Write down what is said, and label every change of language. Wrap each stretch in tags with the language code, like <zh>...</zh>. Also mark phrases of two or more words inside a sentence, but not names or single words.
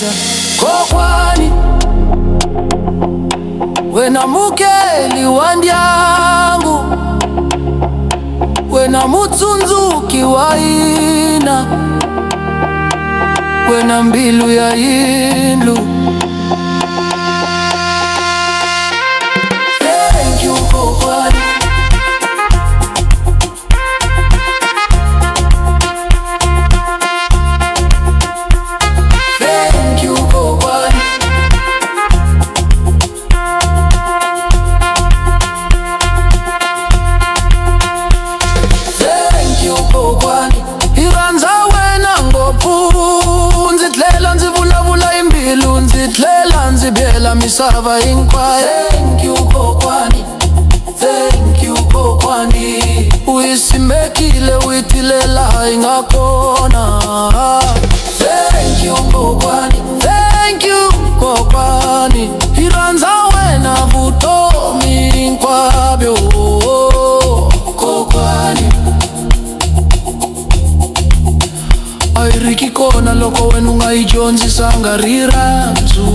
<ts>Kokwani, wena mukeli wa ndyangu, wena mutsundzuki wa hina, wena mbilu ya yindlu.</ts> <en>Thank you</en> <ts>kokwani,</ts> <en>thank you</en> <ts>kokwani,</ts> <en>thank you</en> <ts>kokwani, hi rhandza wena ngopfu. Ndzi tlhela ndzi vulavula hi mbilu, ndzi tlhela ndzi byela misava hinkwayo.</ts> <en>Thank you</en> <ts>kokwani,</ts> <en>thank you</en> <ts>kokwani, u hi simekile, u hi tile laha hi nga kona.</ts> <en>Thank you</en> <ts>kokwani,</ts> <en>thank you</en> <ts>kokwani, hi rhandza wena vutomi hinkwabyo. a yi ri ki kona loko wena u nga yi dyondzisanga rirhandzu.</ts>